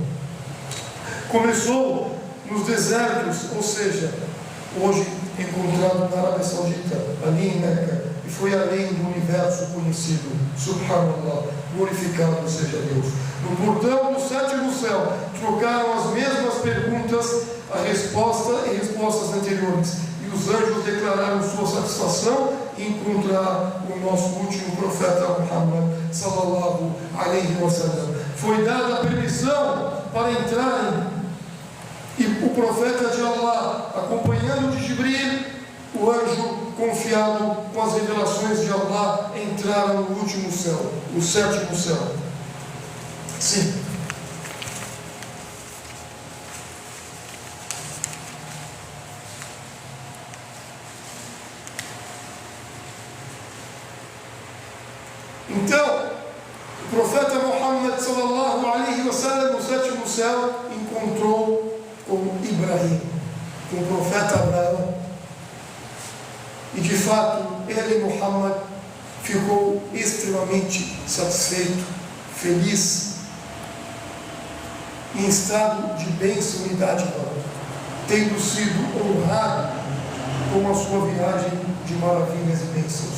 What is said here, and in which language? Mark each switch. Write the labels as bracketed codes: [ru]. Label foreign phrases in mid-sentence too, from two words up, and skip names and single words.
[pt] Começou nos desertos, ou seja, hoje encontrado na Arábia Saudita, ali em Meca, e foi além do universo conhecido. Subhanallah, glorificado seja Deus. No portão do sétimo céu, trocaram as mesmas perguntas, a resposta e respostas anteriores. E e os anjos declararam sua satisfação em encontrar o nosso último profeta Muhammad [ar] صلى الله عليه وسلم. [pt] Foi dada a permissão para entrarem, e o profeta de Allah, acompanhado de Jibril, o anjo confiado com as revelações de Allah, entraram no último céu, o sétimo céu. Sim. Então, o profeta Muhammad [ar] صلى الله عليه وسلم [pt] no sétimo céu encontrou com Ibrahim, com o profeta Abraão. E de fato, ele, Muhammad, ficou extremamente satisfeito, feliz, em estado de bênção e dádiva, tendo sido honrado com a sua viagem de maravilhas e bênçãos.